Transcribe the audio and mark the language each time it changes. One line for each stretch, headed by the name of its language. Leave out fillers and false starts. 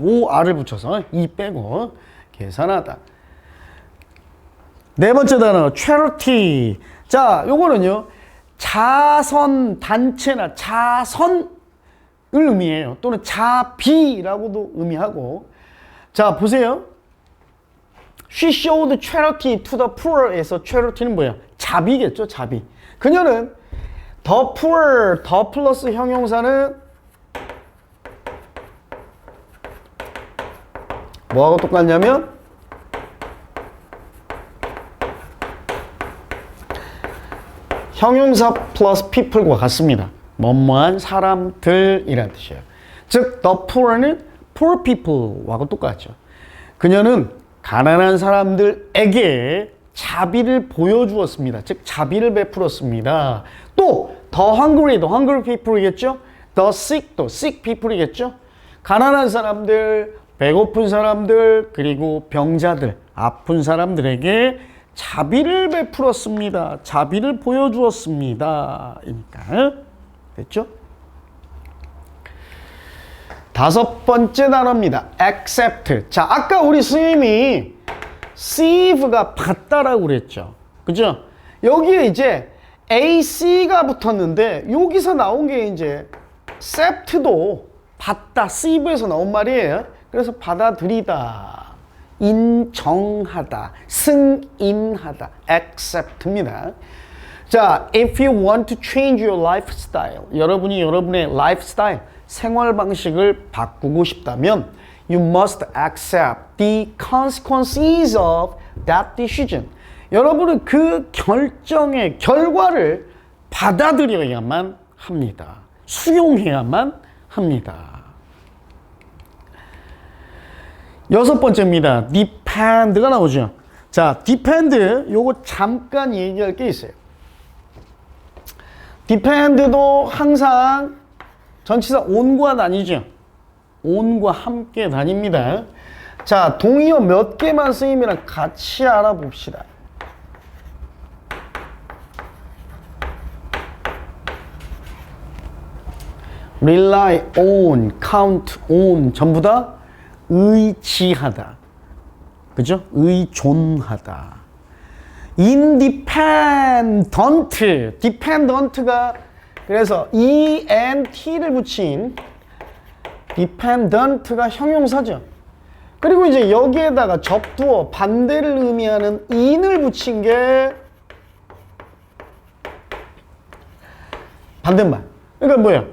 Korean: OR을 붙여서 E 빼고 계산하다. 네 번째 단어 charity. 자 요거는요 자선 단체나 자선을 의미해요. 또는 자비라고도 의미하고. 자 보세요.
English: She showed charity to the poor에서 charity는
Korean: 뭐야? 자비겠죠, 자비. 그녀는 the poor, the 플러스 형용사는 뭐하고 똑같냐면 형용사 플러스 people과 같습니다. 뭐뭐한 사람들이라는 뜻이에요. 즉, the poor는 poor people하고 똑같죠. 그녀는 가난한 사람들에게 자비를 보여주었습니다. 즉, 자비를 베풀었습니다. 또, the hungry people이겠죠? the sick도 sick people이겠죠? 가난한 사람들, 배고픈 사람들, 그리고 병자들, 아픈 사람들에게 자비를 베풀었습니다. 자비를 보여주었습니다. 이니까 됐죠? 다섯 번째 단어입니다. accept. 자, 아까 우리 스님이 receive가 받다라고 그랬죠. 그죠? 여기에 이제 ac가 붙었는데 여기서 나온 게 이제 accept도 받다, receive에서 나온 말이에요. 그래서 받아들이다, 인정하다, 승인하다, accept입니다.
English: 자, if you want to change your lifestyle,
Korean: 여러분이 여러분의 lifestyle, 생활 방식을 바꾸고 싶다면
English: you must accept the consequences of that decision.
Korean: 여러분은 그 결정의 결과를 받아들여야만 합니다. 수용해야만 합니다. 여섯 번째입니다. depend가 나오죠. 자, depend 요거 잠깐 얘기할 게 있어요. depend도 항상 전치사 on과 다니죠. on과 함께 다닙니다. 자, 동의어 몇 개만 쓰임이랑 같이 알아봅시다. rely on, count on 전부 다 의지하다. 그죠? 의존하다. independent, dependent가 그래서 ent를 붙인 dependent가 형용사죠. 그리고 이제 여기에다가 접두어 반대를 의미하는 in을 붙인 게 반대말. 그러니까 뭐야?